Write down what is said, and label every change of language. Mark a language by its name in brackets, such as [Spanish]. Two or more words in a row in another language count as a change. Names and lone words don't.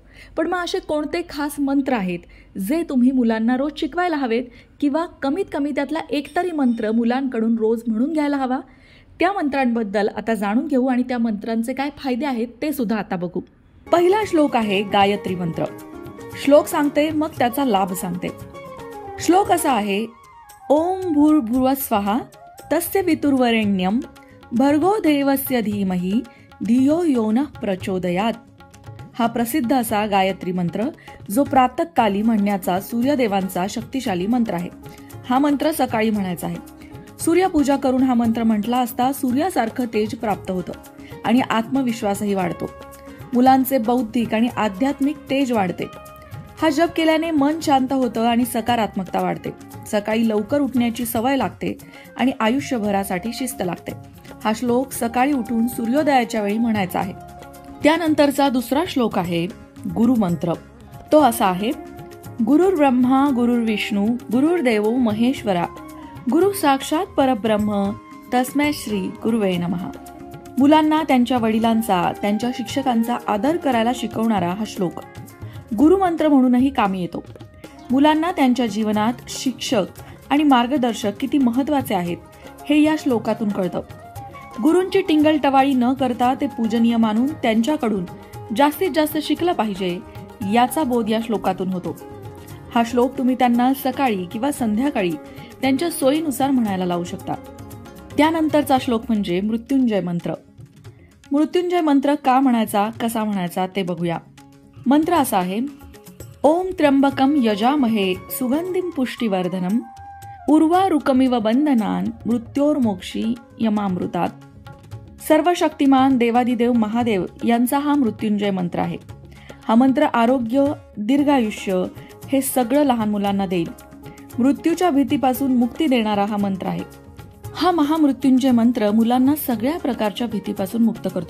[Marathi] पण मग असे कोणते खास मंत्र आहेत जे तुम्ही मुलांना रोज शिकवायला हवेत, किंवा कमीत कमी त्यातला एकतरी मंत्र मुलांकडून रोज म्हणून घ्यायला हवा? त्या मंत्रांबद्दल आता जाणून घेऊ आणि त्या मंत्रांचे काय फायदे आहेत ते सुद्धा आता बघू. पहिला श्लोक आहे गायत्री मंत्र. श्लोक सांगते मग त्याचा लाभ सांगते. श्लोक असा आहे, [Sanskrit] ओम भूर्भुवः स्वः तस्य वितुर्वरेण्यं भर्गो देवस्य धीमहि धियो यो नः प्रचोदयात्. [Marathi] हा प्रसिद्ध असा गायत्री मंत्र जो प्रातःकाली म्हणण्याचा सूर्यदेवांचा शक्तिशाली मंत्र आहे. हा मंत्र सकाळी म्हणायचा आहे. सूर्यपूजा करून हा मंत्र म्हटला असता सूर्यासारखं तेज प्राप्त होतं आणि आत्मविश्वासही वाढतो. मुलांचे बौद्धिक आणि आध्यात्मिक तेज वाढते. हा जप केल्याने मन शांत होतं आणि सकारात्मकता वाढते. सकाळी लवकर उठण्याची सवय लागते आणि आयुष्यभरासाठी शिस्त लागते. हा श्लोक सकाळी उठून सूर्योदयाच्या वेळी म्हणायचा आहे. त्यानंतरचा दुसरा श्लोक आहे गुरुमंत्र. तो असा आहे, [Sanskrit] गुरुर्ब्रह्मा गुरुर्विष्णू गुरुर्देवो महेश्वरा गुरु साक्षात परब्रह्म तस्मै श्री गुरुवे नमः. [Marathi] मुलांना त्यांच्या वडिलांचा, त्यांच्या शिक्षकांचा आदर करायला शिकवणारा हा श्लोक गुरुमंत्र म्हणूनही कामी येतो. मुलांना त्यांच्या जीवनात शिक्षक आणि मार्गदर्शक किती महत्त्वाचे आहेत हे या श्लोकातून कळतं. गुरूंची टिंगलटवाळी न करता ते पूजनीय मानून त्यांच्याकडून जास्तीत जास्त शिकलं पाहिजे याचा बोध या श्लोकातून होतो. हा श्लोक तुम्ही त्यांना सकाळी किंवा संध्याकाळी त्यांच्या सोयीनुसार म्हणायला लावू शकता. त्यानंतरचा श्लोक म्हणजे मृत्युंजय मंत्र. मृत्युंजय मंत्र का म्हणायचा, कसा म्हणायचा ते बघूया. मंत्र असा आहे, [Sanskrit] ओम त्र्यंबकम यजामहे सुगंधिम पुष्टिवर्धनम उर्वारुकमिव बंधनान मृत्योर्मोक्षी यमामृतात. [Marathi] सर्व शक्तिमान देवादिदेव महादेव यांचा हा मृत्युंजय मंत्र आहे. हा मंत्र आरोग्य, दीर्घायुष्य हे सगळं लहान मुलांना देईल. मृत्यूच्या भीतीपासून मुक्ती देणारा हा मंत्र आहे. हा महामृत्युंजय मंत्र मुलांना सगळ्या प्रकारच्या भीतीपासून मुक्त करतो.